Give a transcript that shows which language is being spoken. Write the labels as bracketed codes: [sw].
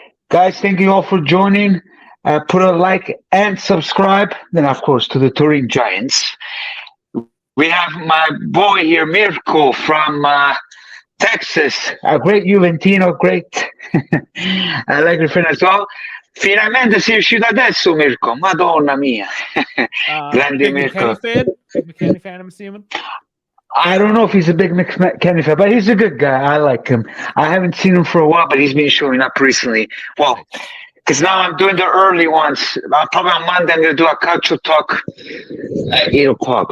[en] Guys, thank you all for joining. Put a like and subscribe. Then, of course, to the Turin Giants. We have my boy here, Mirko, from Texas, a great Juventino, great. I like your friend as well. [it] Finalmente sei riuscito adesso, Mirko. Madonna mia. Grande [en] Big Mirko. McKenny fan? Big McKenny fan, I'm assuming? I don't know if he's a big Kenny fan, but he's a good guy. I like him. I haven't seen him for a while, but he's been showing up recently. Well, because now I'm doing the early ones. Probably on Monday I'm going to do a culture talk at 8 o'clock.